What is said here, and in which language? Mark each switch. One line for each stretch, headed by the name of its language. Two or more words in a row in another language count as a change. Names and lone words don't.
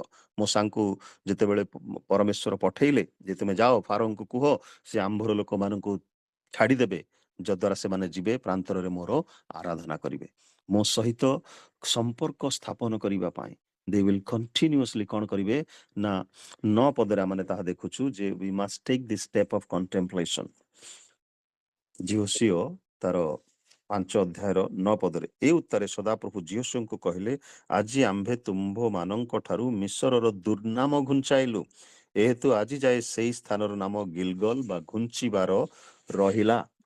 Odia: ମୋସାଙ୍କୁ ଯେତେବେଳେ ପରମେଶ୍ୱର ପଠେଇଲେ ଯେ ତୁମେ ଯାଅ ଫାରୋଙ୍କୁ କୁହ ସେ ଆମ୍ଭର ଲୋକମାନଙ୍କୁ ଛାଡ଼ିଦେବେ, ଯଦ୍ୱାରା ସେମାନେ ଯିବେ ପ୍ରାନ୍ତରରେ ମୋର ଆରାଧନା କରିବେ, ମୋ ସହିତ ସମ୍ପର୍କ ସ୍ଥାପନ କରିବା ପାଇଁ।
English: they will continuously
Odia: କଣ କରିବେ ନା 9 ପଦରେ ଆମେ ତାହା ଦେଖୁଛୁ ଯେ
English: we must take this step of contemplation.
Odia: ଝିଓସିଓ ତାର 5 ଅଧ୍ୟାୟର 9 ପଦରେ ଏ ଉତ୍ତାରେ ସଦାପ୍ରଭୁ ଝିଓସିଓଙ୍କୁ କହିଲେ, ଆଜି ଆମ୍ଭେ ତୁମ୍ଭମାନଙ୍କ ଠାରୁ ମିଶରର ଦୁର୍ନାମ ଘୁଞ୍ଚାଇଲୁ, ଏହେତୁ ଆଜି ଯାଏ ସେଇ ସ୍ଥାନର ନାମ ଗିଲଗଲ ବା ଘୁଞ୍ଚିବାର ରହିଲା।